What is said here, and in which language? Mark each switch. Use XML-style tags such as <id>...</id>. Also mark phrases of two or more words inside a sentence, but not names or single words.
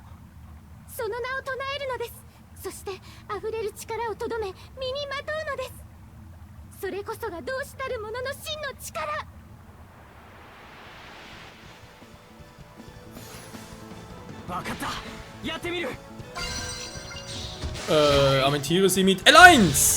<ja>その名を唱えるのです。そして溢れる力をとどめ身にまとうのです。それこそが同志たる者の真の力。分かった。やってみる。</ja> <de>Amentiere sie mit L1!</de>